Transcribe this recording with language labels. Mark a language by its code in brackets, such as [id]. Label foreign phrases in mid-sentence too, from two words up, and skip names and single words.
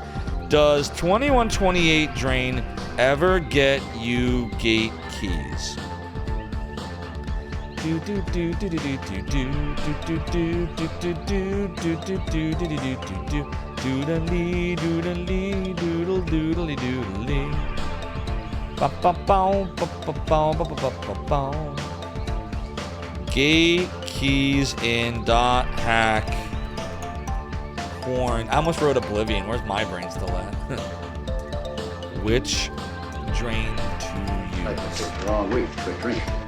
[en] Does 2128 drain ever get you gate keys? Doodly doodly doodle doodly doodly. Ba ba bow ba ba bow ba ba ba ba bow. Gate keys in dot hack. Corn. I almost wrote Oblivion. Where's my brain still at? Which drain to use? Wrong week for a drink.